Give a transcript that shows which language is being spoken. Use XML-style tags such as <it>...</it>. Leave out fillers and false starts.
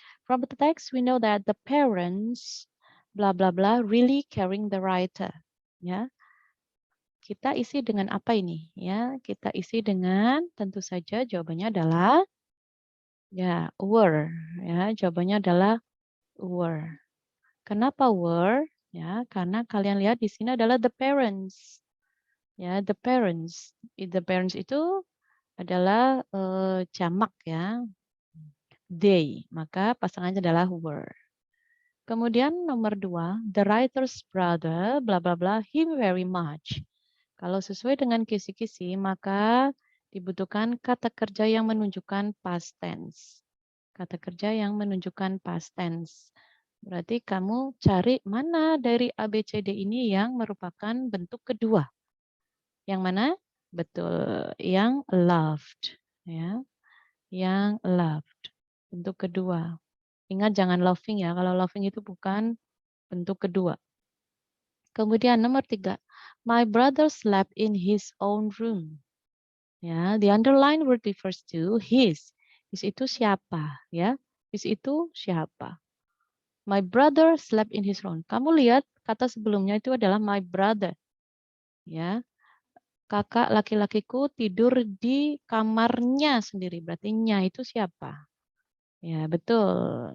<en>From the text we know that the parents bla bla bla really caring the writer.</en> <id>Ya. Kita isi dengan apa ini? Ya, kita isi dengan tentu saja jawabannya adalah ya, were. Ya, jawabannya adalah were. Kenapa were? Ya, karena kalian lihat di sini adalah the parents. Ya, the parents. The parents itu adalah jamak ya. They, maka pasangannya adalah were. Kemudian nomor 2,</id> <en>the writer's brother, bla bla bla, him very much.</en> <id>Kalau sesuai dengan kisi-kisi, maka dibutuhkan kata kerja yang menunjukkan past tense. Kata kerja yang menunjukkan past tense. Berarti kamu cari mana dari A, B, C, D ini yang merupakan bentuk kedua. Yang mana? Betul, yang loved. Ya, yang loved. Bentuk kedua. Ingat jangan loving ya, kalau loving itu bukan bentuk kedua. Kemudian nomor 3,</id> <en>my brother slept in his own room. Ya, the underline word refers to his. His</en> <id>itu siapa ya?</id> <en>His</en> <id>itu siapa?</id> <en>My brother slept in his room.</en> <id>Kamu lihat kata sebelumnya itu adalah my brother. Ya. Kakak laki-lakiku tidur di kamarnya sendiri. Berarti nya itu siapa? Ya, betul.</id>